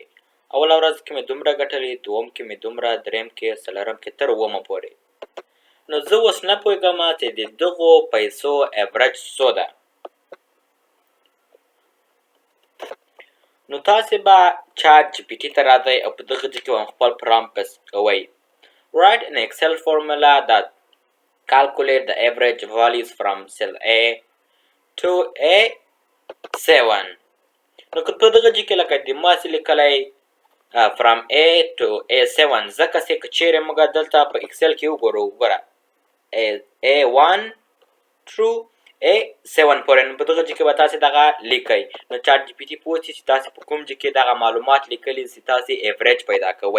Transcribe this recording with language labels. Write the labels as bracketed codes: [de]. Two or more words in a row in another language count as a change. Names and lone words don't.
[ps] اوله ورځ کې مې دومره ګټلې، دوم کې مې دومره، درېیم کې، څلورم کې تر 7مه پورې. نو زه اوس نه پوهېږم چې د دغو پیسو ایوریج څو ده. نو تاسې به چات جی پي ټي ته راځئ او په دغه ځای کې به خپل [en] prompt paste [ps] کوئ. [en] Write an Excel formula that calculate the average values from cell A to A7. [ps] نو که په دغه ځای کې لکه د ماسې لیکلی [en] from A to A7 [ps] ځکه چې که چېرې موږ دلته په اکسل کې وګورو، وګوره [en] A1 through A7 [ps] پورې، نو په دغه ځای کې به تاسې دغه لیکئ. نو چات جي پي ټي پوه شي چې تاسې په کوم ځای کې دغه معلومات لیکلي چې تاسې ایوریج پیدا کوئ.